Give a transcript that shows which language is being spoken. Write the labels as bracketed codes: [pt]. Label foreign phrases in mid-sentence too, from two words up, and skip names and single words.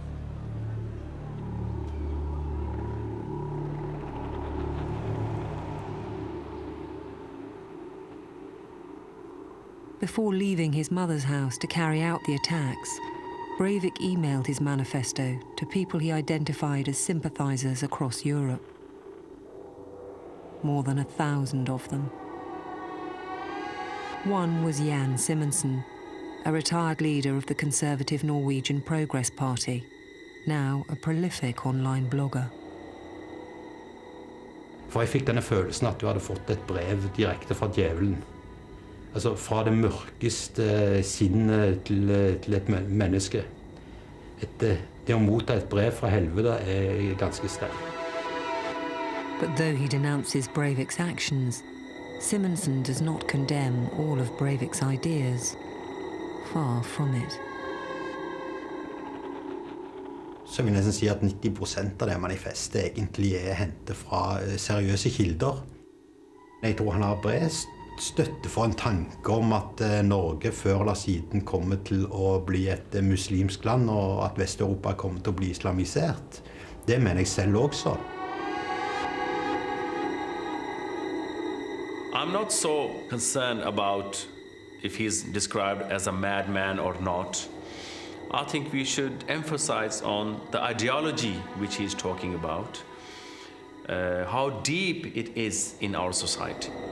[en] Before leaving his mother's house to carry out the attacks, Breivik emailed his manifesto to people he identified as sympathizers across Europe. More than 1,000 of them. One was Jan Simonsen, a retired leader of the conservative Norwegian Progress Party, now a prolific online blogger. [no] For jeg fikk denne følelsen at du hadde fått et brev direkte fra djevelen. Altså fra det mørkeste sinnet til et menneske. Det å motta et brev fra helvete ganske sterkt. [en] But though he denounces Breivik's actions, Simonsen does not condemn all of Breivik's ideas. Far from it. [no] Så jeg vil nesten si at 90% av det manifestet egentlig hentet fra seriøse kilder. Jeg tror han har bred støtte for en tanke om at Norge før eller siden kommer til å bli et muslimsk land, og at Vest-Europa kommer til å bli islamisert. Det mener jeg selv også. [en] I'm not so concerned about if he's described as a madman or not. I think we should emphasize on the ideology which he's talking about, how deep it is in our society.